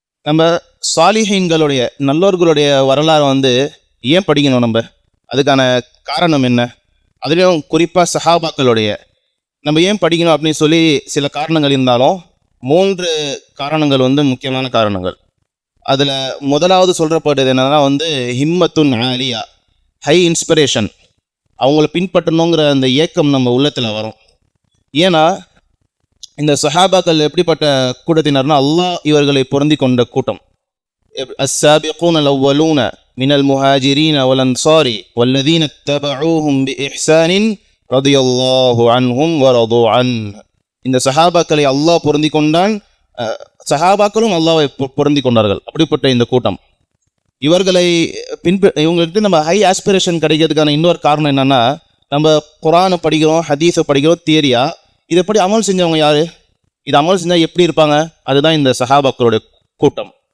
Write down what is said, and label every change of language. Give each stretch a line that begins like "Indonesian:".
Tamil: நம்ம சாலிஹீன்களுடைய நல்லோர்களுடைய வரலாறு ஏன் படிக்கணும் நம்ம, அதுக்கான காரணம் என்ன, அதுலேயும் குறிப்பாக சஹாபாக்களுடைய நம்ம ஏன் படிக்கணும் அப்படின்னு சொல்லி சில காரணங்கள் இருந்தாலும் 3 காரணங்கள் முக்கியமான காரணங்கள். அதில் முதலாவது சொல்கிறப்பட்டது என்னன்னா
Arabic: ஹிம்மத்துன் ஆலியா,
English: high inspiration,
Tamil: அவங்கள பின்பற்றணுங்கிற அந்த ஏக்கம் நம்ம உள்ளத்தில் வரும். ஏன்னா இந்த சஹாபாக்கள் எப்படிப்பட்ட கூட்டத்தினர்னா அல்லாஹ் இவர்களை பொருந்தி கொண்ட கூட்டம்.
Arabic: السابقون الأولون من المهاجرين والأنصار والذين اتبعوهم بإحسان رضي الله عنهم ورضوا عنه.
Tamil: இந்த சஹாபாக்களை அல்லாஹ் பொருந்தி கொண்டான், சஹாபாக்களும் அல்லாஹ்வை பொருந்தி கொண்டார்கள். அப்படிப்பட்ட இந்த கூட்டம் இவர்களை இவங்களுக்கு நம்ம ஹை ஆஸ்பிரேஷன் கிடைக்கிறதுக்கான இன்னொரு காரணம் என்னன்னா, நம்ம குரானை படிக்கிறோம், ஹதீஸை படிக்கிறோம் தியரியா, இதை எப்படி அமல் செஞ்சவங்க யாரு, இது அமல் செஞ்சால் எப்படி இருப்பாங்க, அதுதான் இந்த சஹாபாக்களுடைய கூட்டம்.